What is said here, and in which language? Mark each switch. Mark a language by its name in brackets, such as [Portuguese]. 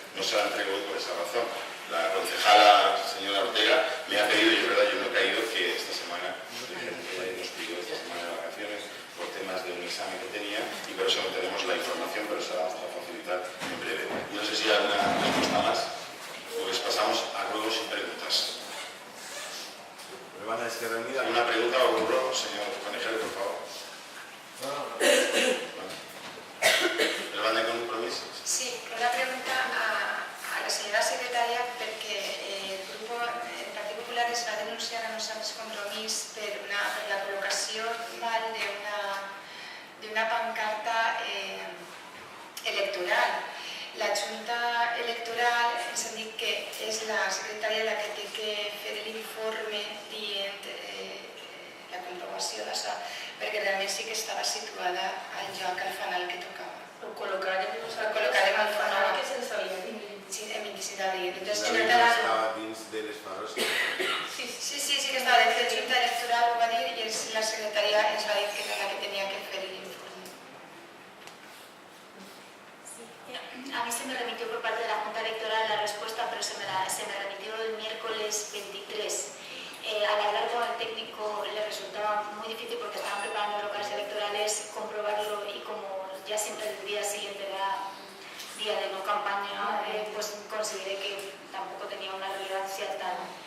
[Spanish] No se la entrego hoy por esa razón. La concejala señora Ortega me ha pedido, y es verdad, yo no he caído, que esta semana el gerente nos pidió esta semana de vacaciones por temas de un examen que tenía y por eso no tenemos la información, pero se la vamos a facilitar en breve. No sé si hay alguna respuesta más. Pues pasamos a ruegos y preguntas. ¿Una pregunta o un ruego, señor Conejero, por favor? ¿El van de compromiso? [Catalan] Sí, una pregunta a la senyora secretària perquè el grup del Partit Popular es va denunciar a nosaltres Compromís per la col·locació d'una pancarta electoral. La Junta Electoral ens ha dit que és la secretària la que té que fer l'informe dient la comprovació d'això, perquè realment sí que estava situada al lloc, al fanal que tocava. Ho col·locarem al fanal que se'ns havia dit. Sí, en 25 d'abril. Estava dins de les faros. Sí que estava dins de la Junta Electoral, ho va dir, i la secretària ens va dir que era la que tenia que fer l'informe. [Spanish] A mí se me remitió por parte de la Junta Electoral la respuesta, pero se me remitió el miércoles 23. Al hablar con el técnico le resultaba muy difícil porque estaban preparando los locales electorales, comprobarlo, y como ya siempre el día siguiente era día de no campaña, pues consideré que tampoco tenía una relevancia tal.